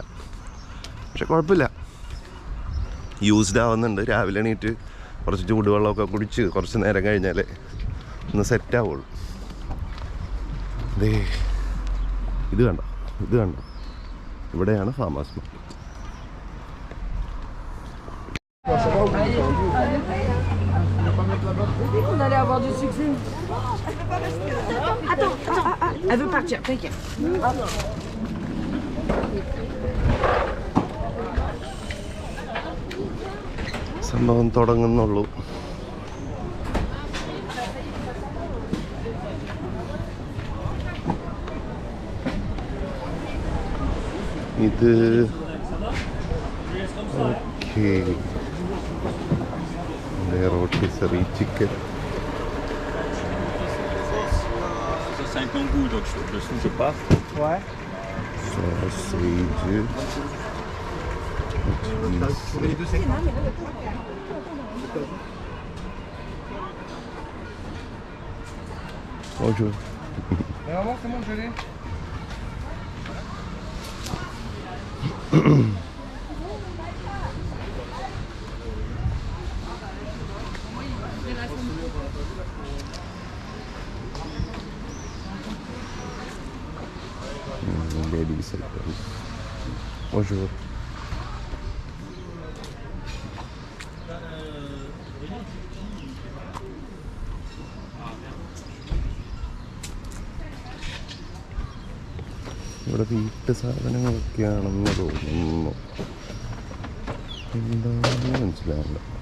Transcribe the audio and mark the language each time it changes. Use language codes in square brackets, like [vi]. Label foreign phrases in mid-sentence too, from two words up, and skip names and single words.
[ml] പക്ഷെ കുഴപ്പമില്ല, യൂസ്ഡ് ആവുന്നുണ്ട്. രാവിലെ എണീറ്റ് കുറച്ച് ചൂടുവെള്ളമൊക്കെ കുടിച്ച് കുറച്ച് നേരം കഴിഞ്ഞാലേ ഒന്ന് സെറ്റാവുള്ളൂ. ഇത് കണ്ടോ, ഇവിടെയാണ് [en] farmers market. [fr] On allait avoir du succès. Attends, elle veut partir, t'inquiète. [ml] സംഭവം തുടങ്ങുന്നുള്ളൂ. ഇത് ഓക്കേ. [en] rotisserie chicken. [fr] C'est un kangou, donc je ne sais pas. Ouais. Sausage. Bonjour. Mais vraiment, c'est bon, je l'ai. [en] Ladies items. [fr] Bonjour. [ml] ഇവിടെ വീട്ടു സാധനങ്ങളൊക്കെയാണെന്ന് തോന്നുന്നു. എന്താണെന്ന് മനസ്സിലാവില്ല.